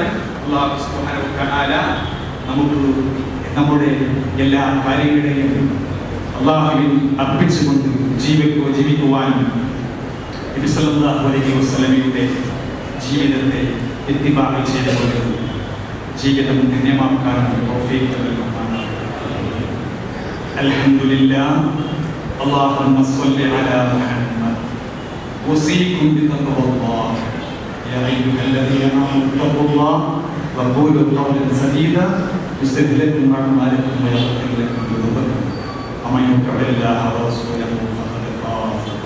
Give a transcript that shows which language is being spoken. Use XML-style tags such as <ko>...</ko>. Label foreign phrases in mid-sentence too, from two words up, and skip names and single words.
<ar>الله سبحانه وتعالى</ar> <ml>നമുക്ക് നമ്മുടെ എല്ലാ കാര്യങ്ങളെയും അല്ലാഹുവിൽ അർപ്പിച്ചുകൊണ്ട് ജീവിക്കുവാനും നബി</ml> <ar>صلى الله عليه</ar> <ml>വസല്ലമയുടെ ജീവിതത്തെ ഇത്തിബാഅ് ചെയ്തുകൊണ്ട് ജീവിതം ധന്യമാക്കാനും തൗഫീഖ് നൽകുമാറാകട്ടെ.</ml> <ar>അൽഹംദുലില്ലാഹ്. اللهم صل على محمد. أوصيكم بتقوى الله يا أيها الذين آمنوا اتقوا الله وقولوا قولا سديدا يصلح لكم أعمالكم ويغفر لكم ذنوبكم ومن يطع الله ورسوله فقد فاز.</ar>